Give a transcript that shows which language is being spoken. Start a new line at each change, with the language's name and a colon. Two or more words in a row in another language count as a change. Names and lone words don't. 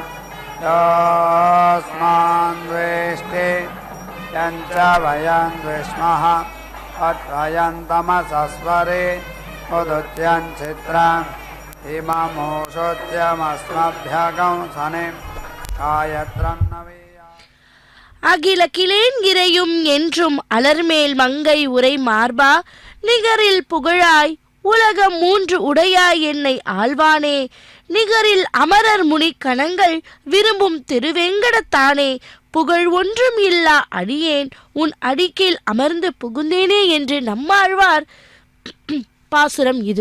Sanskrit: योऽस्मान् द्वेष्टि यञ्च वयं द्विष्मः अत्वयन्तमसस्वरे उदुत्यं चित्रम् इममोषोत्यमस्मभ्यगंसने गायत्रं नवीया
Tamil: அகில கிளேன்கிரையும் என்றும் அலர்மேல் மங்கை உரை மார்பா நிகரில் புகழாய் உலகம் மூன்று உடையாய் என்னை ஆழ்வானே நிகரில் அமரர் முனி கணங்கள் விரும்பும் திருவேங்கடத்தானே புகழ் ஒன்றும் இல்லா அடியேன் உன் அடிக்கீழ் அமர்ந்து புகுந்தேனே என்று நம்மாழ்வார் பாசுரம் இது.